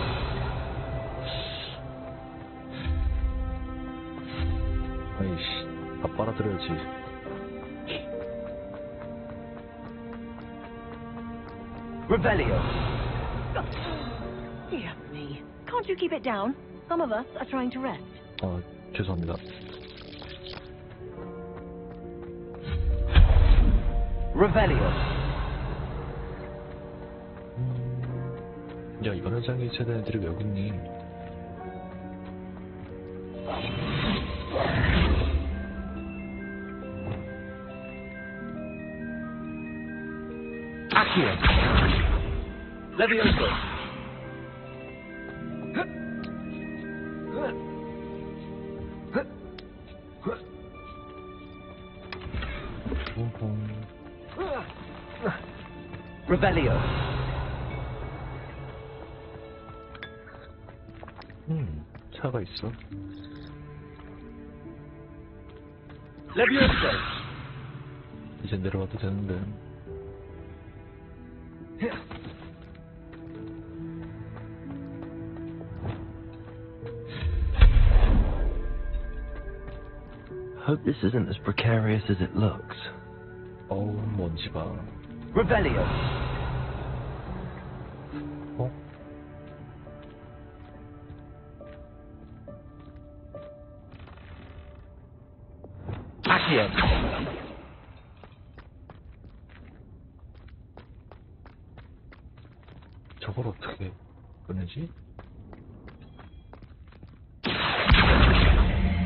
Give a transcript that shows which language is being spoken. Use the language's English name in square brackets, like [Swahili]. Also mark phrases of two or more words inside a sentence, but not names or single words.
[Korean] 아이씨, 다 빨아들여야지. Revelio. [English] Dear me. Can't you keep it down? Some of us are trying to rest. [Korean] 죄송합니다. Revelio. 야, 이번 회장이 세대 애들이 왜 여기 있니? Accio. Levioso. Revelio. 차가 있어. Levioso. 이제 내려와도 되는데. [English] Hope this isn't as precarious as it looks. [Korean] 어우, 먼지 봐. Revelio. Accio. 저걸 어떻게 꺼내지?